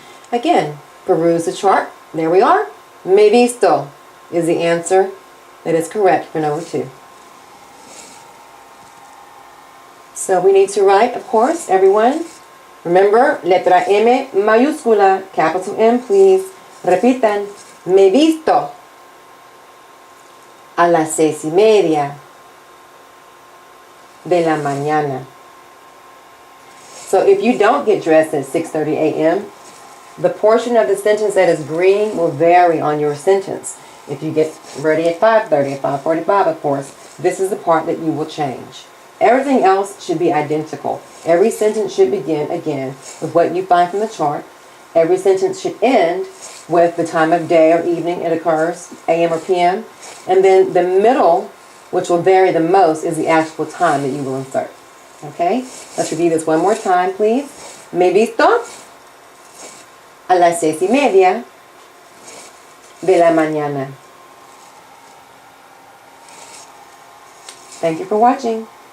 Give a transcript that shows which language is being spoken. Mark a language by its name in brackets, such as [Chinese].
[English] Again, peruse the chart. There we are. [Spanish] Me visto [English] is the answer that is correct for number 2. So we need to write, of course, everyone. Remember, [Spanish] letra M mayúscula, [English] capital M, please. [Spanish] Repitan, me visto a las 6:30 de la mañana. [English] So if you don't get dressed at 6:30 a.m., the portion of the sentence that is green will vary on your sentence. If you get ready at 5:30, at 5:45, of course, this is the part that you will change. Everything else should be identical. Every sentence should begin, again, with what you find from the chart. Every sentence should end with the time of day or evening it occurs, a.m. or p.m. And then the middle, which will vary the most, is the actual time that you will insert. Okay? Let's review this one more time, please. [Spanish] Me visto a las 6:30 de la mañana. [English] Thank you for watching.